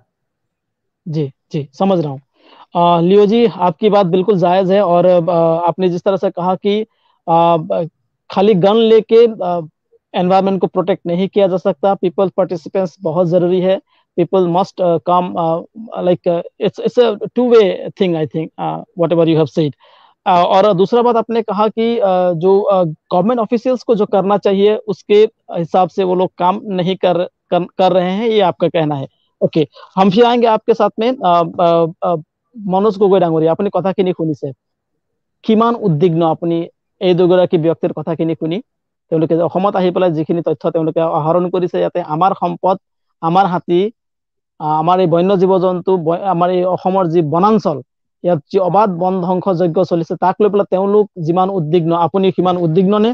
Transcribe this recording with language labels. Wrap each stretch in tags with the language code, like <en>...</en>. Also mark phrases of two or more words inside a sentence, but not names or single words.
<hi>जी जी, समझ रहा हूँ। लियो जी, आपकी बात बिल्कुल जायज है, और आपने जिस तरह से कहा कि खाली गन लेके एनवायरनमेंट को प्रोटेक्ट नहीं किया जा सकता,</hi> <en>people participants</en> <hi>बहुत जरूरी है,</hi> <en>people must come, like it's a two way thing, I think, what ever you have said.</en> <hi>और दूसरा बात आपने कहा कि जो</hi> <en>government officials</en> <hi>को जो करना चाहिए उसके हिसाब से वो लोग काम नहीं कर रहे हैं, ये आपका कहना है। ओके, हम फिर आएंगे आपके साथ में।</hi> <as>মনোজ গগৈ ডাঙৰীয়া, আপুনি কথাখিনি শুনিছে, কিমান উদ্বিগ্ন আপুনি এই দুগৰাকী ব্যক্তিৰ কথাখিনি শুনি? তেওঁলোকে অসমত আহি পেলাই যিখিনি তথ্য তেওঁলোকে আহৰণ কৰিছে, ইয়াতে আমাৰ সম্পদ, আমাৰ হাতী, আমাৰ এই বন্য জীৱ জন্তু, আমাৰ এই অসমৰ যি বনাঞ্চল, ইয়াত যি অবাধ বন ধ্বংসযজ্ঞ চলিছে, তাক লৈ পেলাই তেওঁলোক যিমান উদ্বিগ্ন, আপুনি সিমান উদ্বিগ্ন নে?</as>